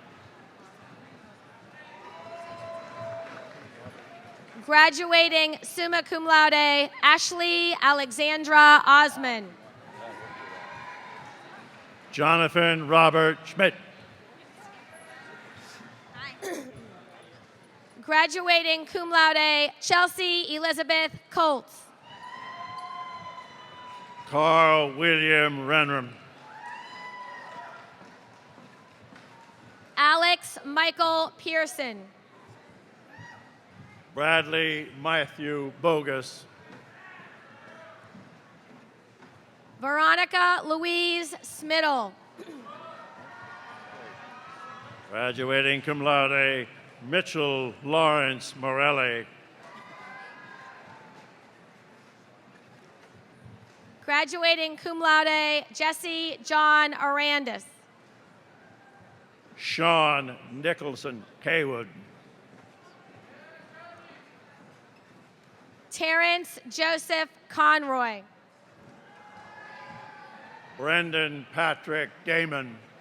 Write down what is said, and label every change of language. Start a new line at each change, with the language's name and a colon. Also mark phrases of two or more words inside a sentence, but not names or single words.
English: Graduating
Latin: summa cum laude,
English: Ashley Alexandra Osman. Jonathan Robert Schmidt. Graduating
Latin: cum laude,
English: Chelsea Elizabeth Colts. Carl William Renram. Alex Michael Pearson. Bradley Matthew Bogus. Veronica Louise Smittle. Graduating
Latin: cum laude,
English: Mitchell Lawrence Morelli. Graduating
Latin: cum laude,
English: Jesse John Arandis. Sean Nicholson Kaywood. Terrence Joseph Conroy. Brendan Patrick Damon.